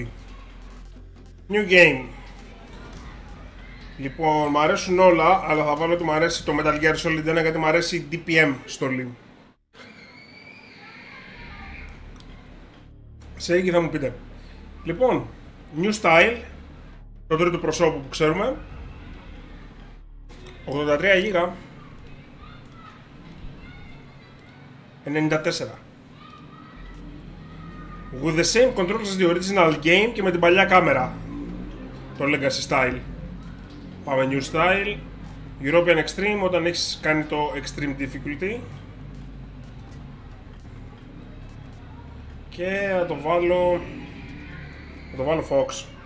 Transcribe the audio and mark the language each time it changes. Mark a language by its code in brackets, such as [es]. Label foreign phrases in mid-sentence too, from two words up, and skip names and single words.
[en] New game. [el] Λοιπόν, μου αρέσουν όλα, αλλά θα βάλω ότι μου αρέσει το Metal Gear Solid 1 γιατί μου αρέσει η DPM στολή. Σε εκεί θα μου πείτε. Λοιπόν, New Style, το τρίτο προσώπου που ξέρουμε. 83 GB. 94. [en] With the same controls as the original game [el] και με την παλιά κάμερα. Το Legacy Style. Πάμε New Style. European Extreme όταν έχεις κάνει το Extreme Difficulty. Και θα το βάλω Fox.